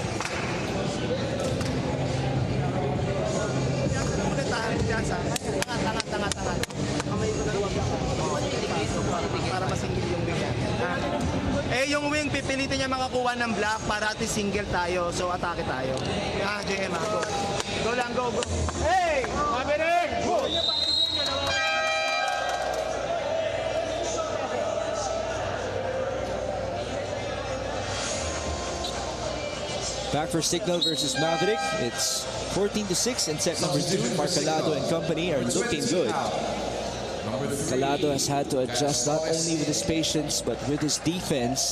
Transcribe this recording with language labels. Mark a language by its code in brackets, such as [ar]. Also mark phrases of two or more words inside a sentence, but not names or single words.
[tl] Para masingil yung wing yan. Yung wing, pipilitin niya makakuha ng block para at single tayo. So, atake tayo. JM, [en] go. Go lang, go, go. Hey! Maverick! Go! Back for Cignal versus Maverick. It's 14-6 in set number 2. Mark Calado and company are looking good. Calado has had to adjust not only with his patience but with his defense.